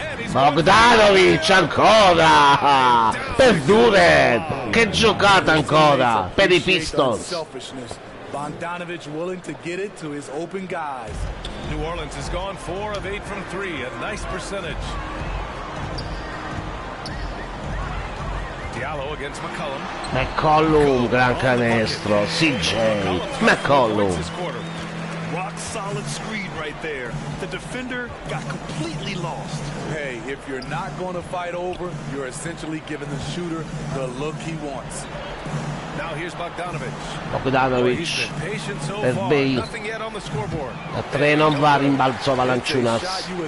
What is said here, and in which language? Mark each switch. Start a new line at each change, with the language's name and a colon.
Italian: Bogdanovic ancora per Dure. Che giocata ancora per i Pistons.
English: Bogdanovic willing to get it to his open guys. New Orleans has gone 4 of 8 from 3, a nice percentage. Diallo against McCollum.
Italian: McCollum, gran canestro. CJ McCollum.
English: Rock solid screen right there. The defender got completely lost. Hey, if you're not going to fight over, you're essentially giving the shooter the look he wants. Now here's Bogdanovic.
Italian: Bogdanovic per Bay. A 3 non va, rimbalzo Valanciunas.